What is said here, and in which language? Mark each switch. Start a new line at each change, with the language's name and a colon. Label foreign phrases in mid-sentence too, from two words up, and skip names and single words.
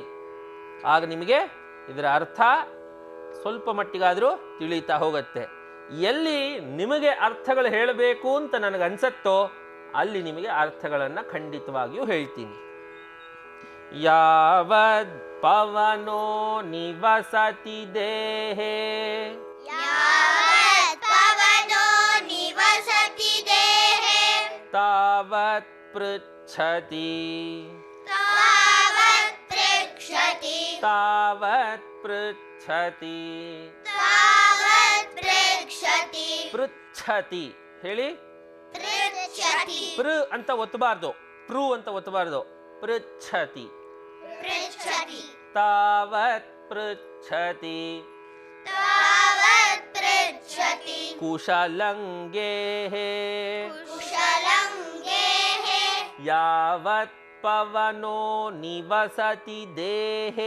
Kannada: ಆಗ ನಿಮಗೆ ಇದರ ಅರ್ಥ ಸ್ವಲ್ಪ ಮಟ್ಟಿಗಾದರೂ ತಿಳಿತಾ ಹೋಗುತ್ತೆ. ಎಲ್ಲಿ ನಿಮಗೆ ಅರ್ಥಗಳು ಹೇಳಬೇಕು ಅಂತ ನನಗನ್ಸತ್ತೋ ಅಲ್ಲಿ ನಿಮಗೆ ಅರ್ಥಗಳನ್ನು ಖಂಡಿತವಾಗಿಯೂ ಹೇಳ್ತೀನಿ.
Sanskrit: ಯಾವದ್ ಪವನೋ ನಿವಸತಿ ದೇಹೆ यावत् पवनो निवसति देहे तावत् पृच्छति तावत् पृच्छति तावत् पृच्छति तावत् पृच्छति
Kannada: पृच्छति ಹೇಳಿ.
Sanskrit: पृच्छति
Kannada: ಪೃ ಅಂತ ಒತ್ತಬಾರ್ದು, ಪ್ರು ಅಂತ ಒತ್ತಬಾರ್ದು.
Sanskrit: ಪೃಚ್ಛತಿ पृच्छति ತಾವತ್ ಪೃಚ್ಛತಿ तावत् पृच्छति ಕುಶಲಂಗೇಹೇ कुशलं गेहे ಯಾವತ್ ಪವನೋ ನಿವಸತಿ ದೇಹೇ